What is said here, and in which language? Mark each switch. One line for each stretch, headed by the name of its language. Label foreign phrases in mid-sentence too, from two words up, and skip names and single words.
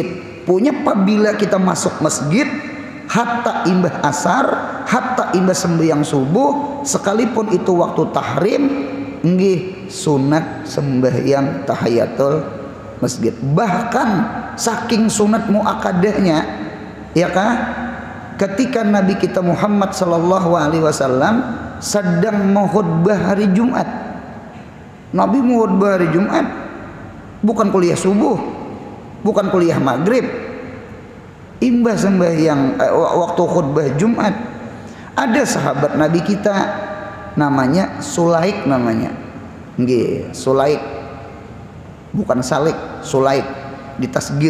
Banjar: Punya apabila kita masuk masjid hatta imbah asar, hatta imbah sembahyang subuh, sekalipun itu waktu tahrim, nggih sunat sembahyang tahiyatul masjid. Bahkan saking sunat muakkadahnya, ya kah? Ketika Nabi kita Muhammad
Arabic: صلى الله عليه وسلم
Banjar: sedang mengkhutbah hari Jumat. Nabi mengkhutbah hari Jumat, bukan kuliah subuh, bukan kuliah maghrib, imbah sembahyang waktu khutbah Jumat. Ada sahabat Nabi kita namanya Sulaik, namanya nggih Sulaik, bukan Salik, Sulaik ditasgir.